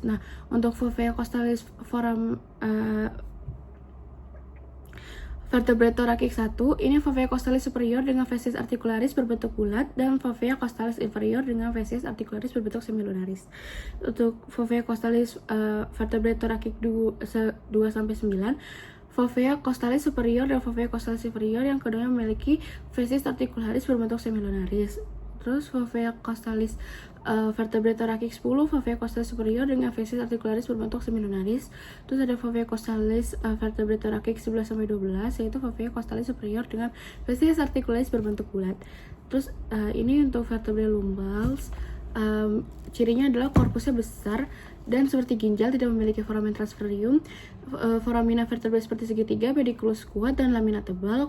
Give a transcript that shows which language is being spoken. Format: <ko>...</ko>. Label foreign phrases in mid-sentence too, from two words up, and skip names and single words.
<id>Nah, untuk</id> <la>fovea costalis vertebrae thoracic 1,</la> <id>ini</id> <la>fovea costalis superior</la> <id>dengan</id> <la>facies articularis</la> <id>berbentuk bulat, dan</id> <la>fovea costalis inferior</la> <id>dengan</id> <la>facies articularis</la> <id>berbentuk semilunaris. Untuk</id> <la>fovea costalis vertebrae thoracic 2</la> <id>sampai 9,</id> <la>fovea costalis superior</la> <id>dan</id> <la>fovea costalis inferior</la> <id>yang keduanya memiliki</id> <la>facies articularis</la> <id>berbentuk semilunaris. Terus</id> <la>fovea costalis vertebrae thoracic 10, fovea costalis superior</la> <id>dengan</id> <la>facies articularis</la> <id>berbentuk semilunaris. Terus ada</id> <la>fovea costalis vertebrae thoracic 11</la> <id>sampai 12, yaitu</id> <la>fovea costalis superior</la> <id>dengan</id> <la>facies articularis</la> <id>berbentuk bulat. Terus ini untuk</id> <la>vertebrae lumbals.</la> <id>Cirinya adalah korpusnya besar dan seperti ginjal, tidak memiliki</id> <la>foramen transferium, foramina vertebrae</la> <id>seperti segitiga, pediculus kuat, dan lamina tebal.</id>